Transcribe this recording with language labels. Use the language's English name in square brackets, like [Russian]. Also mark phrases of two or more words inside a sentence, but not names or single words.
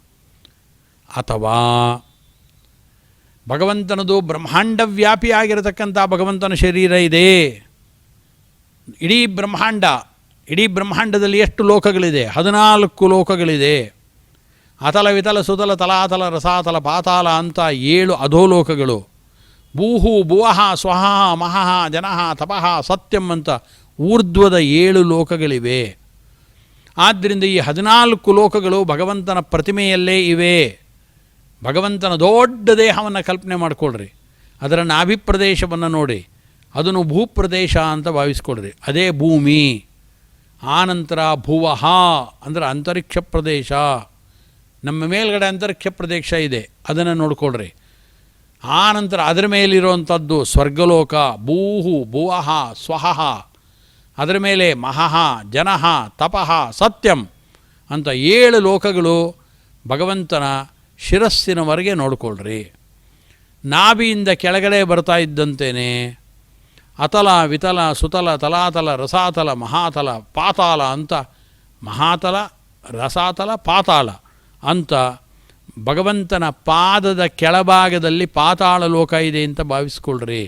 [Kannada] ಅಥವಾ ಭಗವಂತನದು ಬ್ರಹ್ಮಾಂಡ ವ್ಯಾಪಿಯಾಗಿರತಕ್ಕಂಥ ಭಗವಂತನ ಶರೀರ ಇದೆ. ಇಡೀ ಬ್ರಹ್ಮಾಂಡದಲ್ಲಿ ಎಷ್ಟು ಲೋಕಗಳಿದೆ? 14 ಲೋಕಗಳಿದೆ. ಅತಲ ವಿತಲ ಸುತಲ ತಲಾತಲ ರಸಾತಲ ಪಾತಾಳ ಅಂತ 7 ಅಧೋಲೋಕಗಳು, ಭೂಹು ಭುವಃ ಸ್ವಃ ಮಹಃ ಜನಃ ತಪಃ ಸತ್ಯಂ ಅಂತ ಊರ್ಧ್ವದ 7 ಲೋಕಗಳಿವೆ. ಆದ್ದರಿಂದ ಈ 14 ಲೋಕಗಳು ಭಗವಂತನ ಪ್ರತಿಮೆಯಲ್ಲೇ ಇವೆ. ಭಗವಂತನ ದೊಡ್ಡ ದೇಹವನ್ನು ಕಲ್ಪನೆ ಮಾಡಿಕೊಳ್ಳ್ರಿ, ಅದರ ನಾಭಿಪ್ರದೇಶವನ್ನು ನೋಡಿ, ಅದನ್ನು ಭೂಪ್ರದೇಶ ಅಂತ ಭಾವಿಸ್ಕೊಳ್ರಿ, ಅದೇ ಭೂಮಿ. ಆನಂತರ ಭುವಃ ಅಂದರೆ ಅಂತರಿಕ್ಷ ಪ್ರದೇಶ, ನಮ್ಮ ಮೇಲ್ಗಡೆ ಅಂತರಿಕ್ಷ ಪ್ರದೇಶ ಇದೆ, ಅದನ್ನು ನೋಡ್ಕೊಳ್ರಿ. ಆನಂತರ ಅದರ ಮೇಲಿರುವಂಥದ್ದು ಸ್ವರ್ಗಲೋಕ, ಭೂಹು ಭುವಃ ಸ್ವಃ, ಅದರ ಮೇಲೆ ಮಹಃ ಜನಃ ತಪಃ ಸತ್ಯಂ ಅಂತ 7 ಲೋಕಗಳು ಭಗವಂತನ ಶಿರಸ್ಸಿನವರೆಗೆ ನೋಡ್ಕೊಳ್ರಿ. ನಾಭಿಯಿಂದ ಕೆಳಗಡೆ ಬರ್ತಾ ಇದ್ದಂತೆಯೇ ಅತಲ ವಿತಲ ಸುತಲ ತಲಾತಲ ರಸಾತಲ ಮಹಾತಲ ಪಾತಾಳ ಅಂತ, ಮಹಾತಲ ರಸಾತಲ ಪಾತಾಳ ಅಂತ ಭಗವಂತನ ಪಾದದ ಕೆಳಭಾಗದಲ್ಲಿ ಪಾತಾಳ ಲೋಕ ಇದೆ ಅಂತ ಭಾವಿಸ್ಕೊಳ್ರಿ.